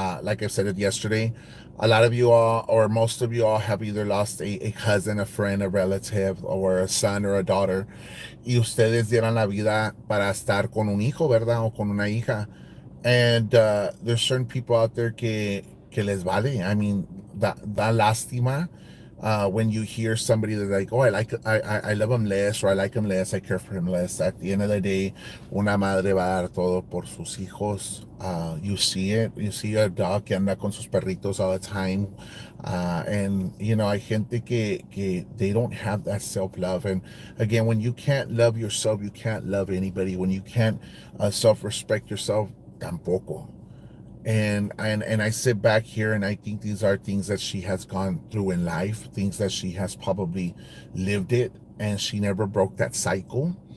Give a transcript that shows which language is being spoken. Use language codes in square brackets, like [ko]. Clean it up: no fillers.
[en] Like I said it yesterday, a lot of you all, or most of you all, have either lost a cousin, a friend, a relative, or a son or a daughter, [es] y ustedes dieron la vida para estar con un hijo, ¿verdad? O con una hija. [en] And there's certain people out there [es] que les vale. [en] I mean, [es] da lástima [en] when you hear somebody that's like, oh, I love him less, or I like him less, I care for him less. At the end of the day, [es] una madre va a dar todo por sus hijos. [en] You see it. You see a dog [es] que anda con sus perritos [en] all the time. And, [es] hay gente que [en] they don't have that self-love. And again, when you can't love yourself, you can't love anybody. When you can't self-respect yourself, [es] tampoco. [en] And I sit back here and I think these are things that she has gone through in life, things that she has probably lived it, and she never broke that cycle.